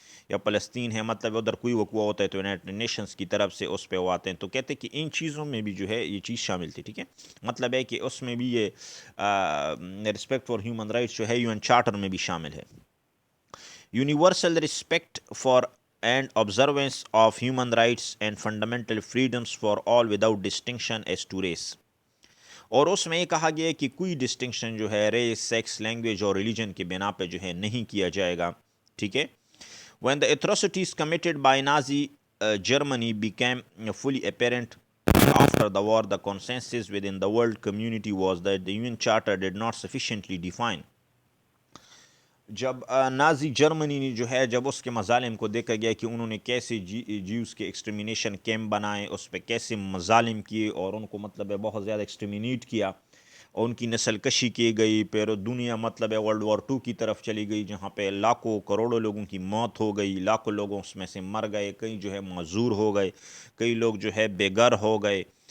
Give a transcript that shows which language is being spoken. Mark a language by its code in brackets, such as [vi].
[ur] یا فلسطین ہے، مطلب ادھر کوئی وقوع ہوتا ہے تو یونائٹڈ نیشنز کی طرف سے اس پہ وہ آتے ہیں، تو کہتے ہیں کہ ان چیزوں میں بھی جو ہے یہ چیز شامل تھی، ٹھیک ہے۔ مطلب ہے کہ اس میں بھی یہ رسپیکٹ فار ہیومن رائٹس جو ہے UN چارٹر میں بھی شامل ہے۔ [en] Universal respect for and observance of human rights and fundamental freedoms for all without distinction as to race. [ur] اور اس میں یہ کہا گیا ہے کہ کوئی ڈسٹنکشن جو ہے ریس، سیکس، لینگویج اور ریلیجن کے بنا پہ جو ہے نہیں کیا جائے گا، ٹھیک ہے. [en] When the atrocities committed by Nazi Germany became fully apparent after the war, the consensus within the world community was that the UN Charter did not sufficiently define. [ur] جب نازی جرمنی نے جو ہے جب اس کے مظالم کو دیکھا گیا کہ انہوں نے کیسے جیوز کے ایکسٹرمینیشن کیمپ بنائے، اس پہ کیسے مظالم کیے اور ان کو مطلب ہے بہت زیادہ ایکسٹرمینیٹ کیا اور ان کی نسل کشی کی گئی، پھر دنیا مطلب ہے ورلڈ وار 2 کی طرف چلی گئی جہاں پہ لاکھوں کروڑوں لوگوں کی موت ہو گئی، لاکھوں لوگوں اس میں سے مر گئے، کئی جو ہے معذور ہو گئے، کئی لوگ جو ہے بے گھر ہو گئے.